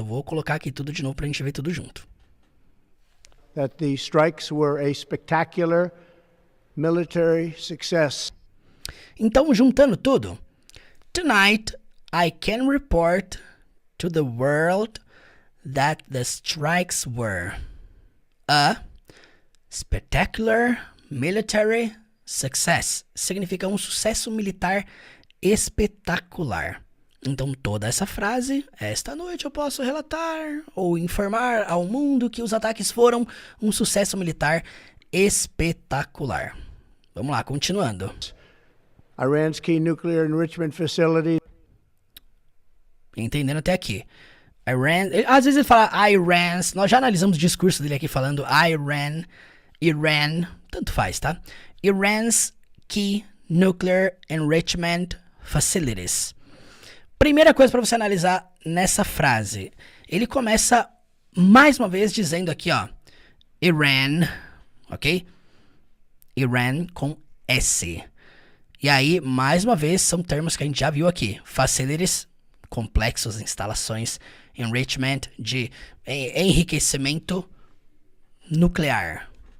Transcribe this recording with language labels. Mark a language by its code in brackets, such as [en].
[pt] Eu vou colocar aqui tudo de novo pra gente ver tudo junto. [en] that the strikes were a spectacular military success. [pt] Então, juntando tudo. [en] Tonight, I can report to the world that the strikes were a spectacular military success. [pt] Significa um sucesso militar espetacular. Então, toda essa frase, esta noite eu posso relatar ou informar ao mundo que os ataques foram um sucesso militar espetacular. Vamos lá, continuando. [en] Iran's key nuclear enrichment facility [pt] Entendendo até aqui. Às vezes ele fala Iran's, nós já analisamos o discurso dele aqui falando Iran, tanto faz, tá? [en] Iran's key nuclear enrichment facilities. [pt] Primeira coisa para você analisar nessa frase. Ele começa mais uma vez dizendo aqui, ó, Iran, ok? Iran com S. E aí, mais uma vez, são termos que a gente já viu aqui. Facilities, complexos, instalações. Enrichment, de enriquecimento nuclear.